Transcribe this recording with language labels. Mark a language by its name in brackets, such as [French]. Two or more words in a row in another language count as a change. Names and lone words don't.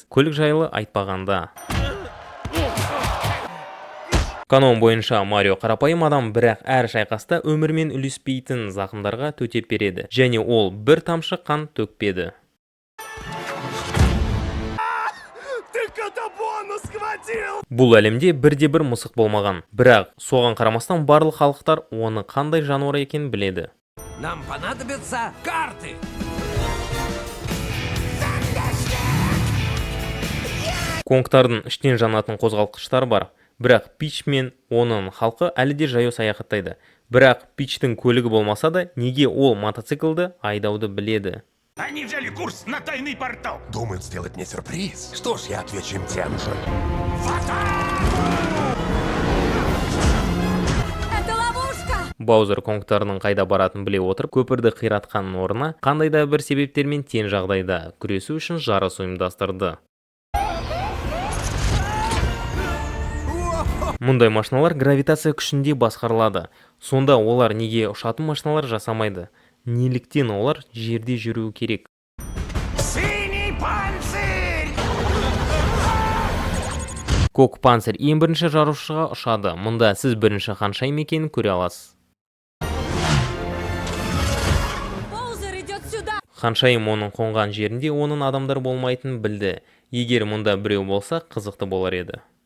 [Kazakh] Көлік жайлы айтпағанда. Канон бойынша Марио қарапайым адам, бірақ әр шайқаста өмірмен үлеспейтін зақымдарға төтеп береді. Және ол бір тамшы қан төкпеді. Бұл әлемде бірде-бір мысық болмаған. Бірақ соған қарамастан барлық халықтар оны қандай жануар екенін біледі. [Russian] Нам понадобятся карты. [Kazakh] Конгтардың іштен жанатын қозғалтқыштар бар. Бірақ Пич мен оның халқы әлі де жаяу саяхаттайды. Бірақ Пичтің көлігі болмаса да, неге ол мотоциклді айдауды біледі? [Russian] Они взяли курс на тайный портал. Думают сделать мне сюрприз. Что ж, я отвечу им тем же. Это ловушка! [Kazakh] Баузер конгтарының қайда баратын біле отырып, көпірді қиратқанның орнына қандай да бір себептермен тең жағдайда күресу үшін жарыс ұйымдастырды. Мұндай машиналар гравитация күшінде басқарылады. Сонда олар неге ұшатын машиналар жасамайды? Неліктен олар жерде жүруі керек? [Russian] Синий панцирь! [Kazakh] Көк панцирь ең бірінші жарушыға ұшады. Мұнда сіз бірінші Ханшайым екенін көре аласыз. [Russian] Боузер идет сюда! [Kazakh] Ханшайым оның қонған жерінде оның адамдар болмайтынын білді. Егер мұнда біреу болса, қызықты болар еді.